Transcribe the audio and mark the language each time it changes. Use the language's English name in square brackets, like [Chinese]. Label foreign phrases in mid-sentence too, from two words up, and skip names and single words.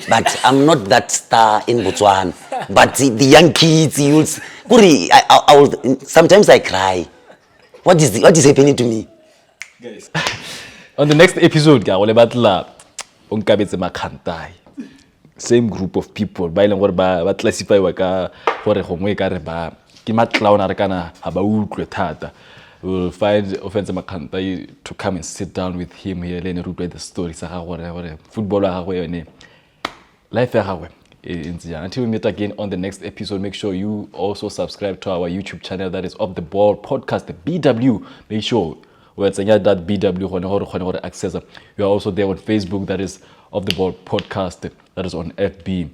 [English] But I'm not that star in Botswana. But the young kids, youths, sometimes I cry. What is happening to me? Guys. On the next episode, same group of people [Tswana] ba ileng gore ba classify wa ka gore gongwe ka re ba ke matlaona re kana ha ba utlwe thata. [English] We'll find Offense Makhanta to come and sit down with him here and read the story [Tswana] sa ga gore football wa gagwe yone life ya gagwe. [English] Until we meet again on the next episode, make sure you also subscribe to our YouTube channel that is Off the Ball Podcast, the BW. Make sure that BW access. We are also there on Facebook, that is Off the Ball Podcast, that is on FB.